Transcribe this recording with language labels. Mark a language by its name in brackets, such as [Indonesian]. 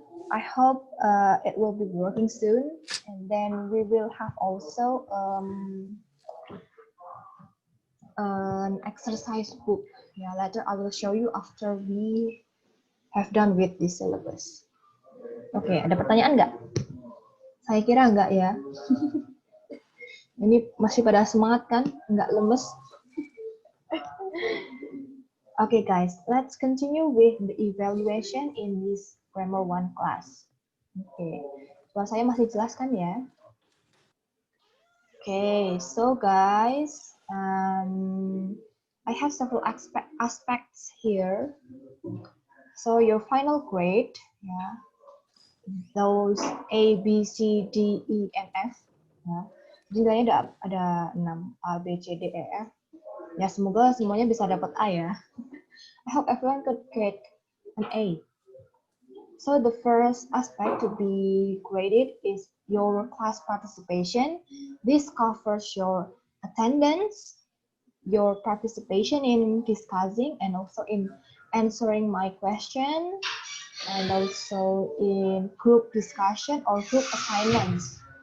[English] I hope it will be working soon, and then we will have also an exercise book. Yeah, later I will show you after we have done with this syllabus. [Indonesian] Oke, ada pertanyaan nggak? Saya kira nggak ya. Ini masih pada semangat kan? Nggak lemes? [English] Okay, guys, let's continue with the evaluation in this Grammar 1 class. [Indonesian] Okay, suara saya masih jelas kan ya? [English] Okay, so guys, I have several aspects here. So your final grade, yeah, those A, B, C, D, E, and F. [Indonesian] Ya. Jadi nilainya ada 6, A, B, C, D, E, F. Ya, semoga semuanya bisa dapat A ya. [English] I hope everyone could get an A. So the first aspect to be graded is your class participation. This covers your attendance, your participation in discussing, and also in answering my question, and also in group discussion or group assignments.